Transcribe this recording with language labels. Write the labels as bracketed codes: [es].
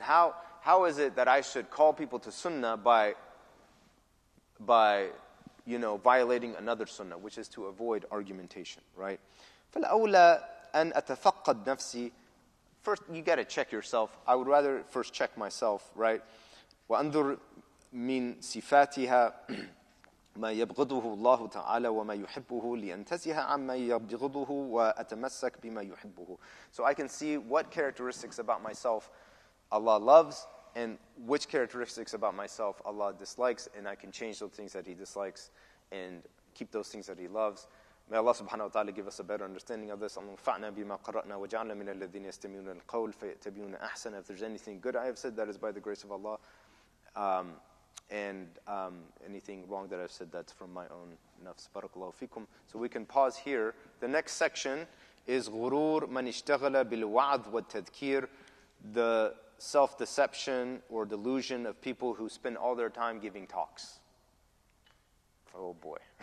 [en] And how is it that I should call people to sunnah by violating another sunnah, which is to avoid argumentation, right? [ar] فالأولى أن أتفقد نفسي. [en] First, you got to check yourself. I would rather first check myself, right? [ar] وأنظر من صفاتها ما يبغضه الله تعالى وما يحبه لأنتزه عما يبغضه وأتمسك بما يحبه. [en] So I can see what characteristics about myself Allah loves and which characteristics about myself Allah dislikes, and I can change those things that He dislikes and keep those things that He loves. May Allah subhanahu wa ta'ala give us a better understanding of this. [ar] اللهم بما قرأنا وجعلنا من الذين يستمعون القول فيتبعون أحسنه. [en] If there's anything good I have said, that is by the grace of Allah. And anything wrong that I've said, that's from my own nafs. Barakallahu fikum. So we can pause here. The next section is [ar] غرور من اشتغل بالوعظ والتذكير, [en] the self-deception or delusion of people who spend all their time giving talks. Oh boy.